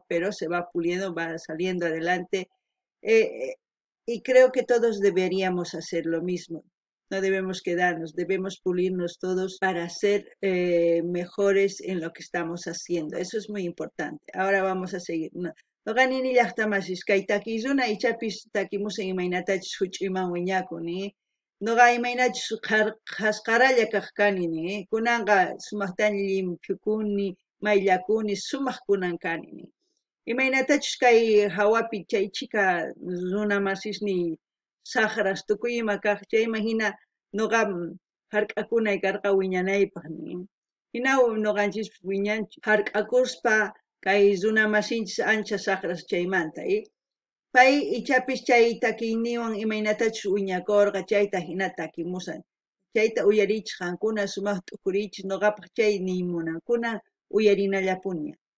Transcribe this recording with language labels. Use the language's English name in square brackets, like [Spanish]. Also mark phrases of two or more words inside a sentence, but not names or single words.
[Spanish] Pero se va puliendo, va saliendo adelante y creo que todos deberíamos hacer lo mismo. No debemos quedarnos, debemos pulirnos todos para ser mejores en lo que estamos haciendo. Eso es muy importante. Ahora vamos a seguir. [Quechua] No ganini llaqtamasis kay takizuna ichapis takimusan imaynatachis huch'uyman wiñakuni. Noqa imaynachus qhasqaralla kaq kani, kunanqa sumaqtaña limphikuni, mayllakuni, sumaq kunan kani. Imaynatachus kay hawapi chay chika runa masisni saqras tukuyma kaq chay imagina noqam hark'akunay karqa wiñanaypaq hinawan noqanchis wiñanchik hark'akuspa kay runa masinchis ancha saqras chaymanta pay ichapis chay takiyniwan imaynatachus wiñakurqa chayta hina takimusan chayta uyarichis qankuna sumaq t'ukurichis noqapaq chay niymunankuna uyarinallapuña.